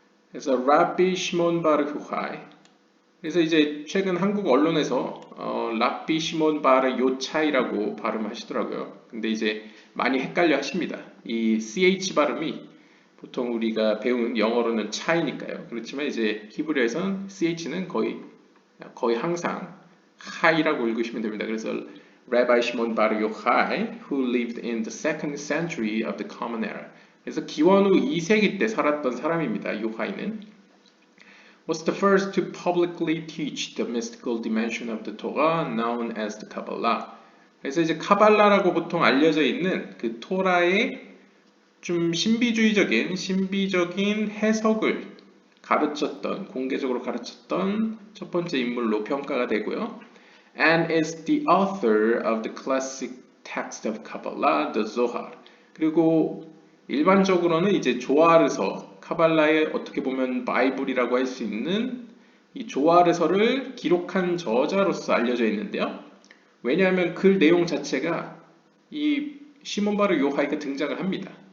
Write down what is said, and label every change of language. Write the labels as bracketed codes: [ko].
[ko] 그래서 라비 시몬 바르 후하이. 그래서 이제 최근 한국 언론에서 랍비 시몬 바르 요차이라고 발음하시더라고요. 근데 이제 많이 헷갈려 하십니다. 이 CH 발음이 보통 우리가 배운 영어로는 차이니까요. 그렇지만 이제 히브리어에서는 CH는 거의 항상 하이라고 읽으시면 됩니다. 그래서 [en] Rabbi Shimon Bar Yochai, who lived in the 2nd century of the Common Era. [ko] 그래서 기원후 2세기 때 살았던 사람입니다. [en] 요하이는 was the first to publicly teach the mystical dimension of the Torah, known as the Kabbalah. [ko] 그래서 이제 카발라라고 보통 알려져 있는 그 토라의 좀 신비적인 해석을 공개적으로 가르쳤던 첫 번째 인물로 평가가 되고요. [en] And is the author of the classic text of Kabbalah, the Zohar. [ko] 그리고 일반적으로는 이제 조아르서, 카발라의 어떻게 보면 바이블이라고 할 수 있는 이 조아르서를 기록한 저자로서 알려져 있는데요. 왜냐하면 글 내용 자체가 이 시몬 바르 요하이가 등장을 합니다.